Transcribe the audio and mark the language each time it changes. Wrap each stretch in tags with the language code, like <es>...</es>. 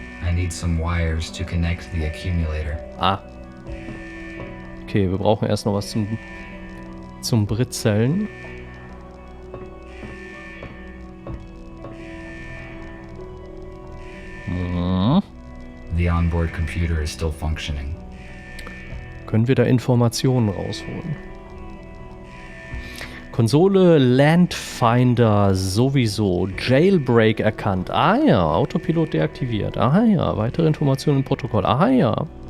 <en>I need some wires to connect the accumulator. Ah.</en> <de>Okay, wir brauchen erst noch was zum Britzeln.</de> <en>The onboard computer is still functioning.</en> <de>Können wir da Informationen rausholen? Konsole Landfinder sowieso. Jailbreak erkannt. Ah ja, Autopilot deaktiviert. Ah ja, weitere Informationen im Protokoll. Ah ja.</de>